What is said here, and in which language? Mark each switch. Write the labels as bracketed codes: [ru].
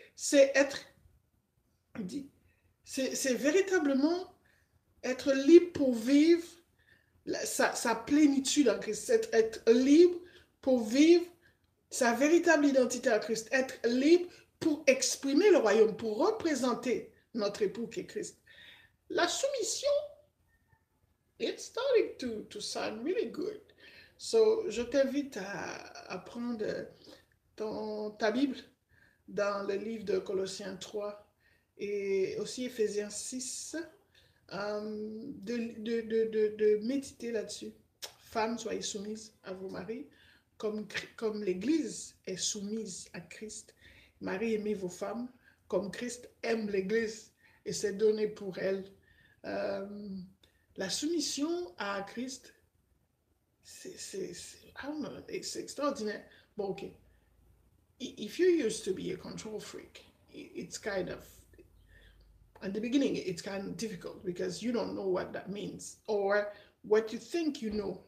[fr] C'est être, c'est véritablement être libre pour vivre sa plénitude en Christ. C'est être libre pour vivre sa véritable identité en Christ. Être libre pour exprimer le royaume, pour représenter notre époux qui est Christ. La soumission, [en] it's starting to sound really good. [fr] So, je t'invite à prendre ta Bible dans le livre de Colossiens 3 et aussi Éphésiens 6, de méditer là-dessus. Femmes, soyez soumises à vos maris, comme l'Église est soumise à Christ. Marie, aimez vos femmes, comme Christ aime l'Église et s'est donné pour elle. Euh, la soumission à Christ, c'est extraordinaire. Bon, ok. [en] If you used to be a control freak, it's kind of, at the beginning, it's kind of difficult because you don't know what that means or what you think you know.